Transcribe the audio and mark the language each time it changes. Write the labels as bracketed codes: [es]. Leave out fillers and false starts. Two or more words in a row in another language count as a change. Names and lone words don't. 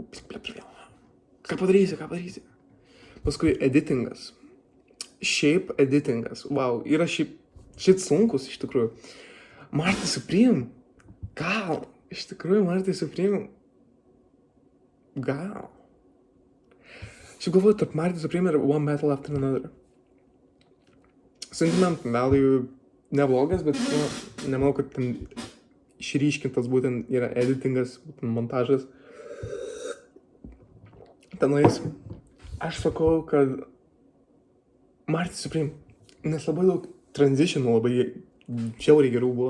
[lt] Ką padarysi? Paskui editingas. Šiaip editingas. Wow, yra šit sunkus, iš tikrųjų. Marty Supreme. Gal. Iš tikrųjų, Marty Supreme. Gal. Šiaip galvoju, tarp Marty Supreme ir One Battle After Another. Sentiment value neblogas, bet nemanau, kad ten išryškintas būtent yra editingas, būtent montažas. Tenais aš sakau, kad Marty Supreme, nes labai daug transitionų labai žiauriai gerų buvo.